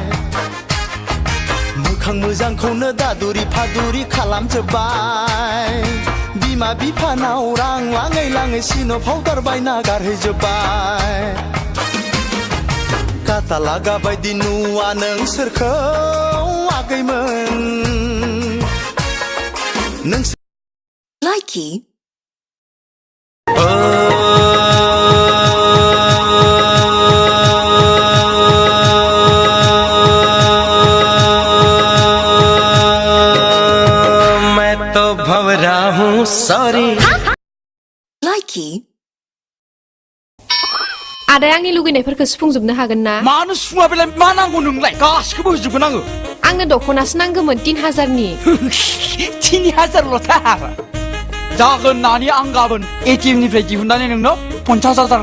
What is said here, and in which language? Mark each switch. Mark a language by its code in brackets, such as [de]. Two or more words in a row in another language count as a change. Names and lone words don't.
[brx] मोखां मोजांखौनो दादुरि फादुरि खालामजोब्बाय बिमा बिफानाव रां लाङै लाङै सिन' पाउडार बायना गारहैजोब्बाय काटा लागा बायदि नुवा नों सोरखौ आगैमोन नों लाइकि [hi] मैं तो भंवरा हूँ सॉरी [brx] लाइकि आदाया आंनि लुगैनायफोरखौ सुफुंजोबनो हागोन ना मानो सुफुङा बेलाय मा नांगौ नोंलाय गासिखौबो होजोबगोन आङो आंनो दख'नासो नांगौमोन 3000नि 3000ल'थार जागोन नानि आं गाबोन एटिएम निफ्राय दिहुननानै नोंनो 50,000